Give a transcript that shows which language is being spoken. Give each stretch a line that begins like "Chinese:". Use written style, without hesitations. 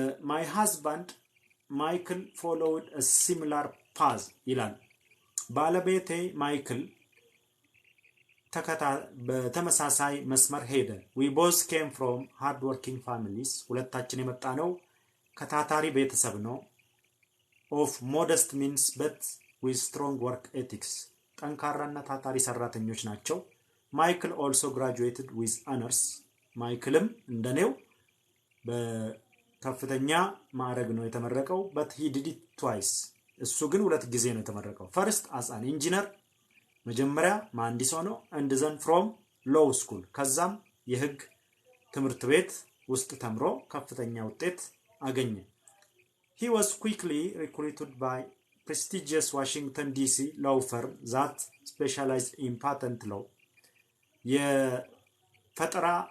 English: my husband Michael followed a similar path ይላል።
Amharic: ባለቤቴ ማይክል በተመሳሳይ መስመር ሄደ።
English: we both came from hard working families.
Amharic: ሁለታችን የመጣነው ከታታሪ ቤተሰብ ነው።
English: of modest means but with strong work ethics.
Amharic: ጠንካራና ታታሪ ሰራተኞች ናቸው። ማይክል
English: also graduated with honors.
Amharic: ማይክልም እንደኔው
English: በከፍተኛ ማዕረግ ነው የተመረቀው but he did it twice
Amharic: እሱ ግን ሁለት ጊዜ ነው የተመረቀው
English: first as an engineer
Amharic: መጀመሪያ መሐንዲስ ሆኖ
English: and then from law school
Amharic: ከዛም የህግ ትምህርት ቤት ውስጥ ተምሮ ከፍተኛ ውጤት አገኘ
English: he was quickly recruited by prestigious Washington DC law firm that specialized in patent law የፈጠራ